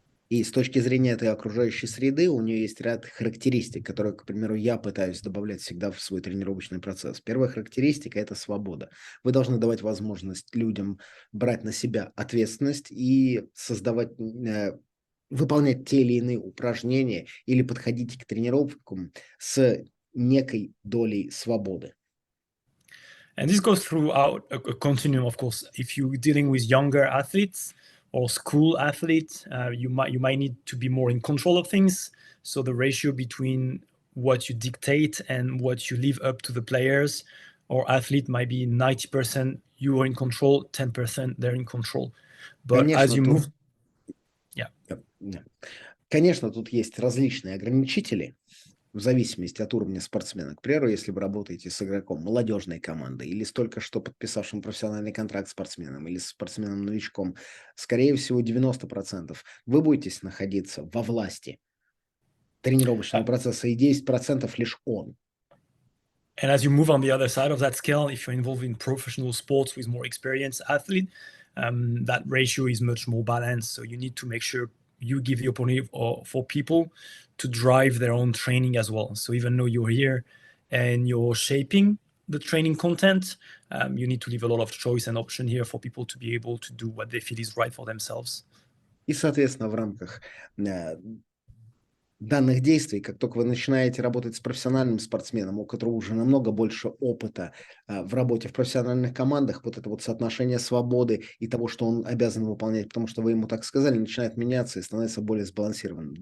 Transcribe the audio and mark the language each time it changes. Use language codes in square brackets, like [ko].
[ru] И с точки зрения этой окружающей среды у нее есть ряд характеристик, которые, к примеру, я пытаюсь добавлять всегда в свой тренировочный процесс. Первая характеристика – это свобода. Вы должны давать возможность людям брать на себя ответственность и создавать, выполнять те или иные упражнения или подходить к тренировкам с некой долей свободы. [en] And this goes throughout a continuum, of course. If you're dealing with younger athletes or school athletes, you might need to be more in control of things. So the ratio between what you dictate and what you leave up to the players or athlete might be 90% you are in control, 10% they're in control. But [ru] Конечно, [en] as you move, yeah. [ru] Конечно, тут есть различные ограничители. в зависимости от уровня спортсмена. К примеру, если вы работаете с игроком молодежной команды или с только что подписавшим профессиональный контракт спортсменом или с спортсменом-новичком, скорее всего, 90% вы будете находиться во власти тренировочного процесса, и 10% лишь он. [en] And as you move on the other side of that scale, if you're involved in professional sports with more experienced athlete, that ratio is much more balanced. So you need to make sure you give the opportunity for people to drive their own training as well. So even though you're here and you're shaping the training content, you need to leave a lot of choice and option here for people to be able to do what they feel is right for themselves. [ru] И, соответственно, в рамках данных действий, как только вы начинаете работать с профессиональным спортсменом, у которого уже намного больше опыта в работе в профессиональных командах, вот это вот соотношение свободы и того, что он обязан выполнять, потому что вы ему так сказали, начинает меняться и становится более сбалансированным.